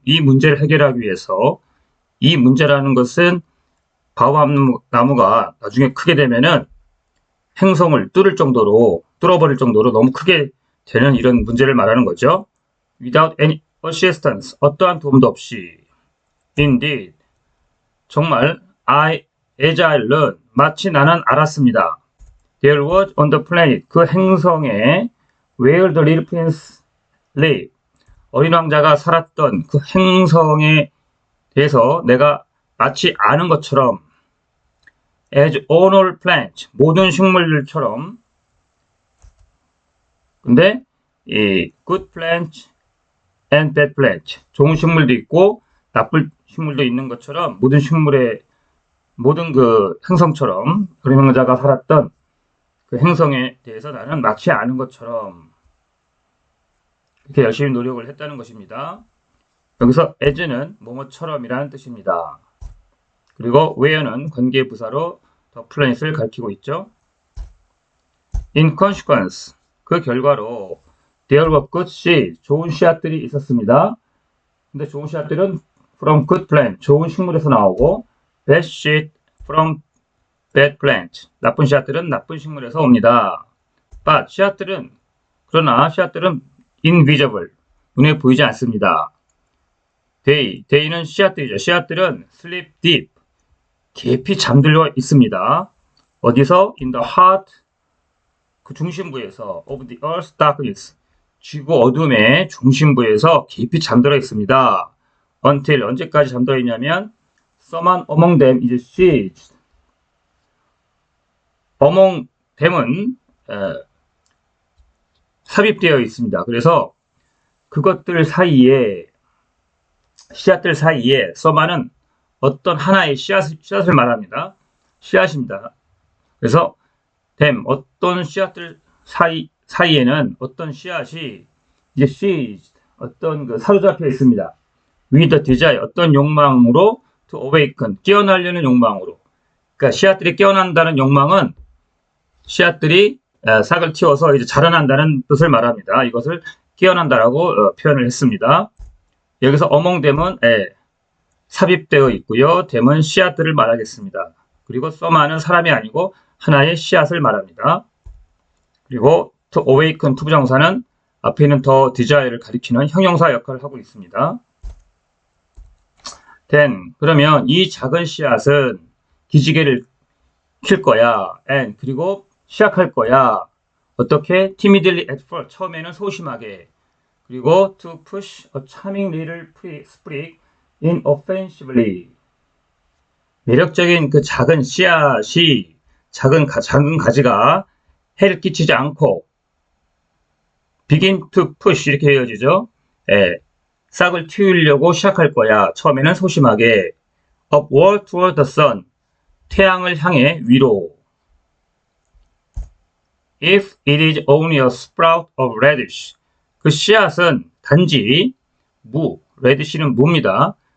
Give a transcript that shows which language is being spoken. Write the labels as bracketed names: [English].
[Korean] 이 문제를 해결하기 위해서. 이 문제라는 것은 바오밥 나무가 나중에 크게 되면은 행성을 뚫어버릴 정도로 너무 크게 되는 이런 문제를 말하는 거죠. [English] Without any assistance. [Korean] 어떠한 도움도 없이. [English] Indeed. [Korean] 정말 [English] as I learned. [Korean] 마치 나는 알았습니다. [English] There was on the planet. [Korean] 그 행성에 [English] where the little prince lived. [Korean] 어린 왕자가 살았던 그 행성에 대해서 내가 마치 아는 것처럼 [English] as all plants. [Korean] 모든 식물들처럼 근데 이 [English] good plants and bad plants. [Korean] 좋은 식물도 있고 나쁜 식물도 있는 것처럼 모든 그 행성처럼 어린 왕자가 살았던 그 행성에 대해서 나는 마치 아는 것처럼 이렇게 열심히 노력을 했다는 것입니다. 여기서 as는 뭐뭐처럼이라는 뜻입니다. 그리고 where는 관계부사로 the planet을 가리키고 있죠. [English] In consequence, [Korean] 그 결과로 [English] there were good seeds, [Korean] 좋은 씨앗들이 있었습니다. 근데 좋은 씨앗들은 [English] from good plant, [Korean] 좋은 식물에서 나오고 [English] bad seed from bad plant, [Korean] 나쁜 씨앗들은 나쁜 식물에서 옵니다. But 그러나 씨앗들은 invisible, 눈에 보이지 않습니다. They는 씨앗들이죠. 씨앗들은 sleep deep, 깊이 잠들어 있습니다. 어디서? [English] In the heart, [Korean] 그 중심부에서 [English] of the earth's darkness, [Korean] 지구 어둠의 중심부에서 깊이 잠들어 있습니다. Until, 언제까지 잠들어 있냐면 [English] Someone among them is seized. [Korean] among them은 삽입되어 있습니다. 그래서 그것들 사이에 씨앗들 사이에 someone은 어떤 하나의 씨앗을 말합니다. 씨앗입니다. 그래서 them 어떤 씨앗들 사이에는 어떤 씨앗이 이제 seized 어떤 그 사로잡혀 있습니다. [English] with the desire [Korean] 어떤 욕망으로 [English] to awaken [Korean] 깨어나려는 욕망으로. 그러니까 씨앗들이 깨어난다는 욕망은 씨앗들이 싹을 틔워서 이제 자라난다는 뜻을 말합니다. 이것을 깨어난다라고 표현을 했습니다. 여기서 among them은 삽입되어 있고요. them은 씨앗들을 말하겠습니다. 그리고 someone은 사람이 아니고 하나의 씨앗을 말합니다. 그리고 to awaken 투부정사는 앞에 있는 the desire를 가리키는 형용사 역할을 하고 있습니다. then 그러면 이 작은 씨앗은 기지개를 킬 거야. and 그리고 시작할 거야. 어떻게? [English] timidly at first [Korean] 처음에는 소심하게 [English] 그리고 to push a charming little sprig inoffensively [Korean] 매력적인 그 작은 씨앗이 작은 가지가 해를 끼치지 않고 [English] begin to push 이렇게 이어지죠. [Korean] 싹을 틔우려고 시작할 거야. [English] 처음에는 소심하게 upward toward the sun [Korean] 태양을 향해 위로 [English] if it is only a sprout of radish [Korean] 그 씨앗은 단지 무, redish는 무입니다.